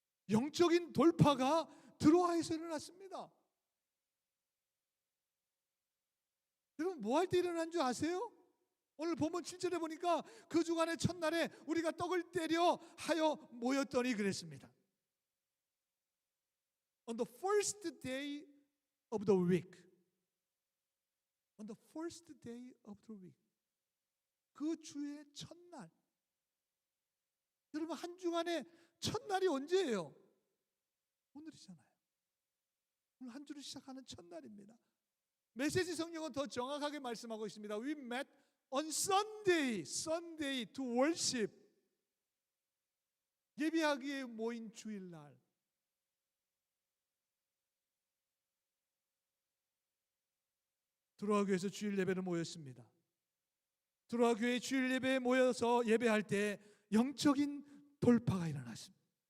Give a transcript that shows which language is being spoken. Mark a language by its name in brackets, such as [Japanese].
[Korean] 영적인 돌파가 드로아에서 일어났습니다. 여러분, 뭐 할 때 일어난 줄 아세요? 오늘 본문 7절에 보니까 그 주간의 첫날에 우리가 떡을 때려 하여 모였더니 그랬습니다. [English] On the first day of the week. On the first day of the week. [Korean] 그 주의 첫날. 여러분, 한 주간의 첫날이 언제예요? 오늘이잖아요. 오늘 한 주를 시작하는 첫날입니다. 메시지 성경은 더 정확하게 말씀하고 있습니다. [English] We met on Sunday to worship. [Korean] 예배하기에 모인 주일날. 드로아 교회에서 주일 예배를 모였습니다. 드로아 교회 주일 예배에 모여서 예배할 때 영적인 돌파가 일어났습니다.